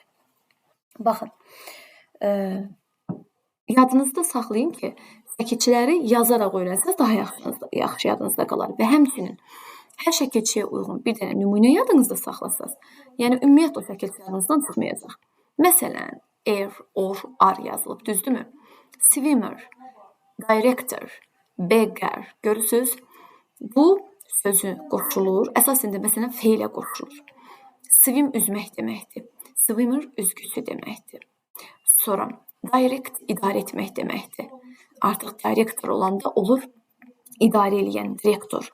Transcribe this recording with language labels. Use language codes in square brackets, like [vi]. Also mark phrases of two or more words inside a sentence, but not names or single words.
[az] Baxın, yadınızda saxlayın ki, şəkilçiləri yazaraq öyrənsəz daha yaxşı yadınızda qalar və həmçinin hər şəkilçiyə uyğun bir dənə nümunə yadınızda saxlasaz, yəni ümumiyyətlə o şəkilçi yadınızdan çıxmayacaq. Məsələn, air, or, ar yazılıb, düzdürmü? [en] Swimmer, director, beggar, [az] görürsünüz? Bu sözü qoşulur, əsasında məsələn feilə qoşulur. Swim üzmək deməkdir. Swimmer üzgüsü deməkdir. Sonra direct idarə etmək deməkdir. Artıq director olanda olur idarə edən direktor.